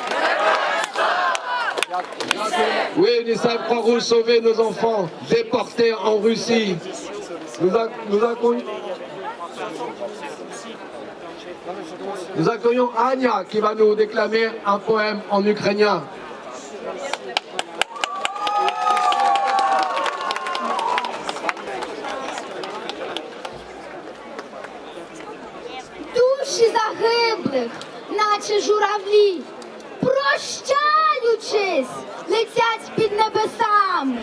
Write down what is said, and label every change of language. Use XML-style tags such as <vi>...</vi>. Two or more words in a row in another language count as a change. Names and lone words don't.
<fr>Oui, UNICEF Croix-Rouge, sauver nos enfants déportés en Russie. Nous accueillons Anya qui va nous déclamer un poème en ukrainien.</fr> <uk>Душі загиблих, наче журавлі, прощаючись, летять під небесами.</uk>